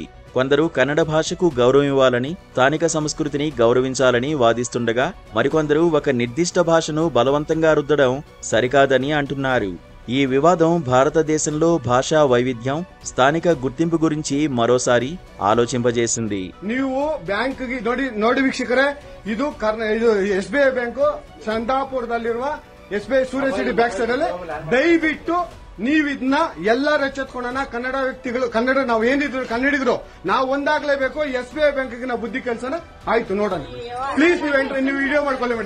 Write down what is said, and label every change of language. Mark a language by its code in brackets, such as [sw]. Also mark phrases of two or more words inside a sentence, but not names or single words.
[te] కొందరు కన్నడ భాషకు గౌరవం ఇవ్వాలని, స్థానిక సంస్కృతిని గౌరవించాలని వాదిస్తుండగా, మరికొందరు ఒక నిర్దిష్ట భాషను బలవంతంగా రుద్దడం సరికాదని అంటున్నారు. ఈ వివాదం భారతదేశంలో భాషా వైవిధ్యం, స్థానిక గుర్తింపు గురించి మరోసారి ఆలోచింపజేసింది. [kn] ನೀವು ಬ್ಯಾಂಕ್ ನೋಡಿ ವೀಕ್ಷಕರೇ, ಇದು SBI ಬ್ಯಾಂಕ್ ಚಂದಾಪುರದಲ್ಲಿರುವ SBI ಸೂರ್ಯ ಸಿಟಿ ಬ್ಯಾಕ್ ಸೈಡ್ ಅಲ್ಲಿ. ದಯವಿಟ್ಟು ನೀವು ಇದನ್ನ ಎಲ್ಲರೂ ಎಚ್ಚೆತ್ಕೊಳ್ಳೋಣ. ಕನ್ನಡ ವ್ಯಕ್ತಿಗಳು, ಕನ್ನಡ ನಾವು ಏನಿದ್ರು ಕನ್ನಡಿಗರು ನಾವು ಒಂದಾಗ್ಲೇಬೇಕು. SBI ಬ್ಯಾಂಕ್ಗೆ ನಾವು ಬುದ್ಧಿ ಕಲ್ಸೋಣ. ಆಯ್ತು, ನೋಡೋಣ. ಪ್ಲೀಸ್ ನೀವು ವಿಡಿಯೋ ಮಾಡ್ಕೊಳ್ಳಿ ಮೇಡಮ್.